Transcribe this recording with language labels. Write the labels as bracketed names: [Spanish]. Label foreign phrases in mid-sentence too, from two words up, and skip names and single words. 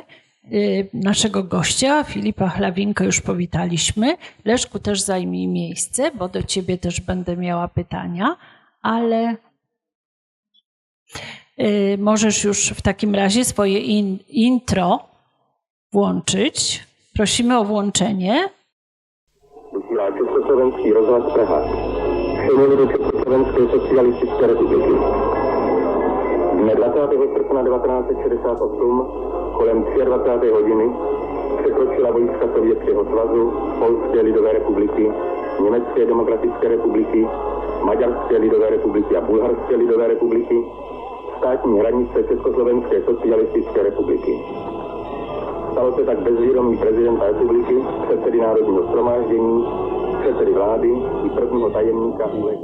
[Polish] Naszego gościa, Filipa Chlawinkę, już powitaliśmy. Leszku, też zajmij miejsce, bo do Ciebie też będę miała pytania, ale możesz już w takim razie swoje intro włączyć. Prosimy o włączenie. [Czech] Vysílá Československý rozhlas Praha. Přeměny do Československé socialistické republiky. Dne 20. srpna 1968 kolem 23. hodiny překročila vojska Sovětského svazu, Polské lidové republiky, Německé demokratické republiky, Maďarské lidové republiky a Bulharské lidové republiky státní hranice Československé socialistické republiky. Stalo se tak bez vědomí prezidenta republiky, předsedy Národního shromáždění, předsedy vlády i prvního tajemníka UVK.